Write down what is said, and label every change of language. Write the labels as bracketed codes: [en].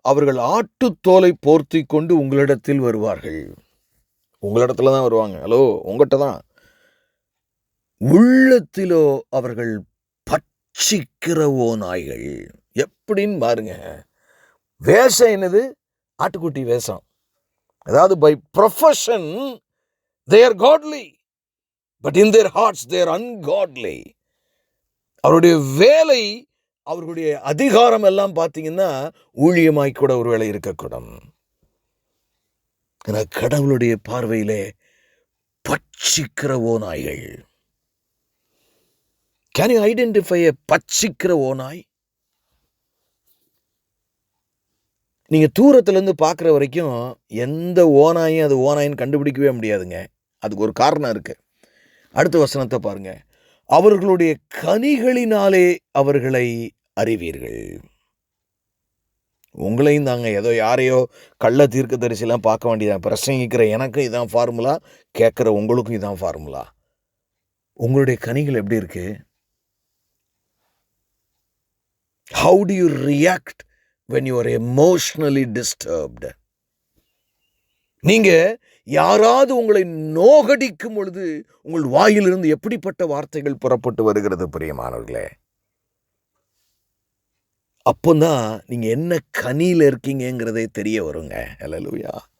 [ta] அவர்கள் ஆட்டுத்தோலை போர்த்தி கொண்டு உங்களிடத்தில் வருவார்கள். உங்களிடத்துல தான் வருவாங்க. ஹலோ, உங்கள்கிட்ட தான். உள்ளத்திலோ அவர்கள் பட்சிக்கிற ஓநாய்கள். எப்படின்னு பாருங்க. வேஷம் என்னது? ஆட்டுக்குட்டி வேஷம். அதாவது by profession [en] they are godly, but in their hearts they are ungodly. [ta] அவருடைய வேலை, அவர்களுடைய அதிகாரம் எல்லாம் பார்த்தீங்கன்னா ஊழியமாய் கூட ஒரு வேளை இருக்கக்கூடும். கடவுளுடைய பார்வையிலே பட்சிக்கிற ஓநாய்கள். [en] Can you identify a [ta] பட்சிக்கிற ஓநாய்? நீங்கள் தூரத்துலேருந்து பார்க்குற வரைக்கும் எந்த ஓநாயும் அது ஓநாயின்னு கண்டுபிடிக்கவே முடியாதுங்க. அதுக்கு ஒரு காரணம் இருக்குது. அடுத்த வசனத்தை பாருங்க. அவர்களுடைய கனிகளினாலே அவர்களை அறிவீர்கள். உங்களையும் தாங்க ஏதோ யாரையோ கள்ள தீர்க்க தரிசிலாம் பார்க்க வேண்டியதான். பிரசங்கிக்கிற எனக்கும் இதான் ஃபார்முலா, கேட்குற உங்களுக்கும் இதான் ஃபார்முலா. உங்களுடைய கனிகள் எப்படி இருக்கு? [en] How do you react when you are emotionally disturbed? [ta] நீங்க யாராவது உங்களை நோகடிக்கும் பொழுது உங்கள் வாயிலிருந்து எப்படிப்பட்ட வார்த்தைகள் புறப்பட்டு வருகிறது பிரியமானவர்களே? அப்போதான் நீங்க என்ன கனியில் இருக்கீங்கிறதே தெரிய வருங்க. ஹல்லேலூயா.